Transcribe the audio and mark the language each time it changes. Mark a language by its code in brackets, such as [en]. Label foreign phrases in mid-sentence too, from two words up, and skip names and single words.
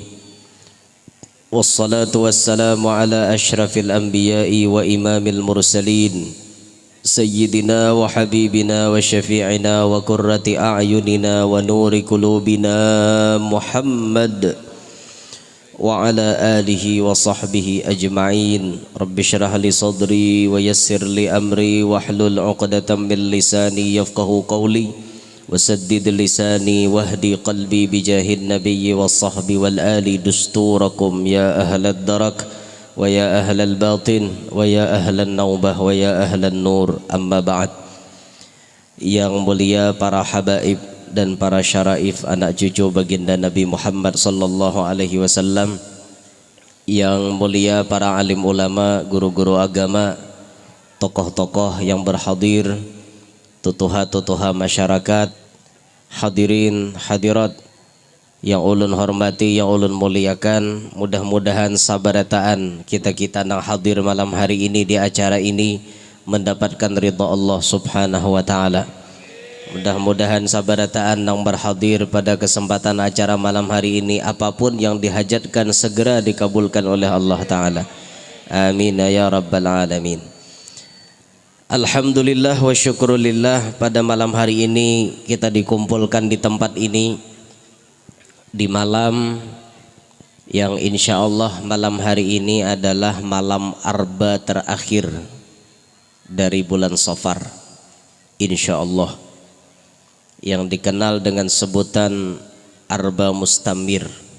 [ar] والصلاة والسلام على أشرف الأنبياء وإمام المرسلين سيدنا وحبيبنا وشفيعنا وقرة أعيننا ونور قلوبنا محمد وعلى آله وصحبه أجمعين. رب اشرح لي صدري ويسر لي أمري واحلل عقدة من لساني يفقهوا قولي وسدد لساني واهد قلبي بجاه النبي والصحب والآل دستوركم يا أهل الدرك ويا أهل الباطن ويا أهل النوبة ويا أهل النور أما بعد. [id] Yang mulia para habaib dan para syaraif, anak cucu baginda Nabi Muhammad [ar] صلى الله عليه وسلم, [id] yang mulia para alim ulama, guru-guru agama, tokoh-tokoh yang berhadir, tutuha-tutuha masyarakat, hadirin hadirat yang ulun hormati, yang ulun muliakan. Mudah-mudahan sabarataan kita-kita nang hadir malam hari ini di acara ini mendapatkan ridha Allah [ar] سبحانه وتعالى. [id] Mudah-mudahan sabarataan nang berhadir pada kesempatan acara malam hari ini, apapun yang dihajatkan segera dikabulkan oleh Allah ta'ala. [ar] آمين يا رب العالمين. الحمد لله والشكر لله, [id] pada malam hari ini kita dikumpulkan di tempat ini di malam yang [ar] إن شاء الله [id] malam hari ini adalah malam arba terakhir dari bulan Safar, [ar] إن شاء الله, [id] yang dikenal dengan sebutan [ar] أربعاء مستمر.